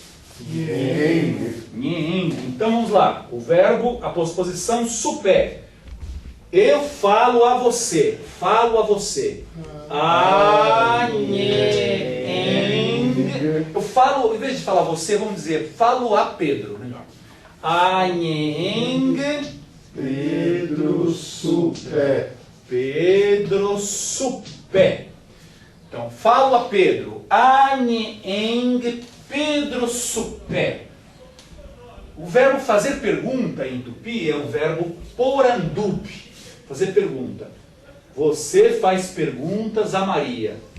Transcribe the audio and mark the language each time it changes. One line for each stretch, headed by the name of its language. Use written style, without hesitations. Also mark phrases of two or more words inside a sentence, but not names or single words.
Portuguese: Nheng. Então vamos lá. O verbo, a posposição supé. Eu falo a você. Falo a você. Nheng. Eu falo, em vez de falar você, vamos dizer, falo a Pedro. Melhor. Nheng. Pedro supé. Pedro supé. Então, falo a Pedro. Nheng Pedro supé. O verbo fazer pergunta em tupi é o verbo porandup. Fazer pergunta. Você faz perguntas a Maria.